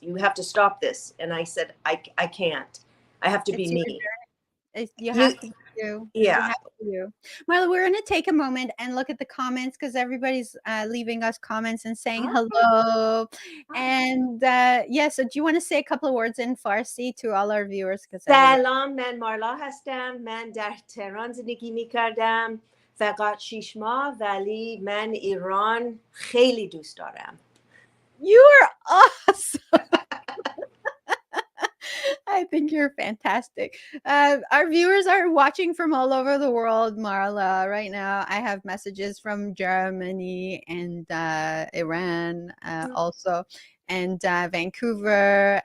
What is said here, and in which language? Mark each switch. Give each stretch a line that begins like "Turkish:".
English: You have to stop this. And I said, I can't. I have to be me. You have to do. Yeah. Marla, we're going to take a moment and look at the comments, because everybody's leaving us comments and saying hello. And so do you want to say a couple of words in Farsi to all our viewers?
Persian: سلام، من مارلا هستم. من در تهران زندگی می‌کردم فقط 6 ماه، ولی من ایران خیلی دوست دارم.
English: You are awesome. I think you're fantastic. Our viewers are watching from all over the world, Marla. Right now, I have messages from Germany and Iran also, and Vancouver.